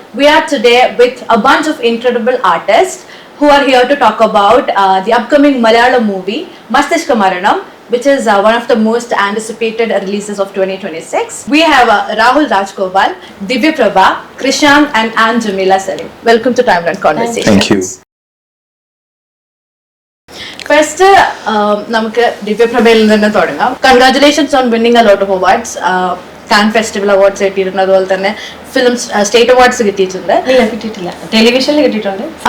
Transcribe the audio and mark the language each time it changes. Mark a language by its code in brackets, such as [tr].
[en] We are today with a bunch of incredible artists who are here to talk about the upcoming Malayalam movie Masthishka Maranam, which is one of the most anticipated releases of 2026. We have Rahul Rajgopal, Divya Prabha, Krishan and Anne Jamila Salim. Welcome to Timeline Conversation. Thank you. [ml] First, നമുക്ക് ദിവ്യ പ്രഭയിൽ നിന്ന് തുടങ്ങാം. [en] Congratulations on winning a lot of awards. [ml] Can festival awards കിട്ടിയിട്ടുണ്ട്, അതുപോലെ തന്നെ film state awards കിട്ടിയിട്ടുണ്ട്. കിട്ടിയിട്ടില്ല, ടെലിവിഷനിൽ കിട്ടിയിട്ടുണ്ട്.